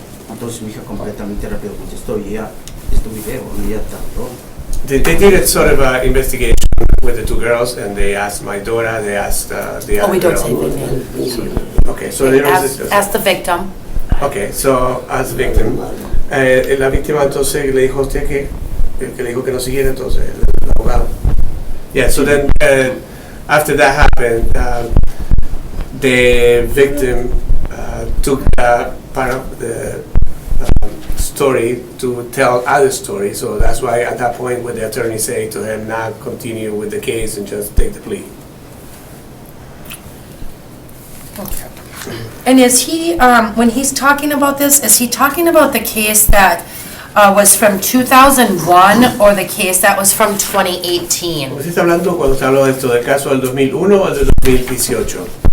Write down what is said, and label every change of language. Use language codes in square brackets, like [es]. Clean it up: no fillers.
[es] Entonces mi hija completamente rápido contestó y ella, video, y ella tardó. [en] They did a sort of investigation with the two girls, and they asked my daughter, they asked the other Oh, we don't girl. say the name. Okay, so there was Ask the victim. Okay, so as victim, [es] la víctima entonces le dijo a usted que le dijo que no siguiera entonces el abogado. [en] Yeah, so then after that happened, the victim took part of the story to tell other stories, so that's why at that point what the attorney said to him not continue with the case and just take the plea. And is he, when he's talking about this, is he talking about the case that was from 2001 or the case that was from 2018? [es] ¿Usted está hablando cuando está hablando de esto del caso del 2001 o del 2018?